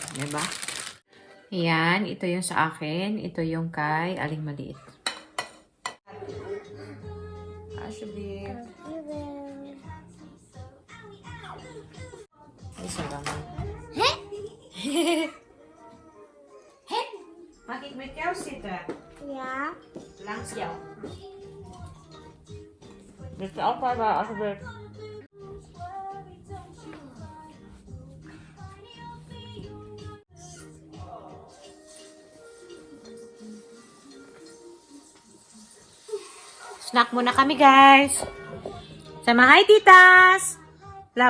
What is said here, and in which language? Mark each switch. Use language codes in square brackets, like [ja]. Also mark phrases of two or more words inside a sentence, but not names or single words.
[tl] Diba? Ayan. Ito yung sa akin. Ito yung kay Aling Maliit. Ashley. Isa lang. [nl] Mag ik met jou zitten? Ja. Langs jou. Dit is altijd waar alsjeblieft. [tl] Snack muna kami, guys. Sama, hi, titas! Love.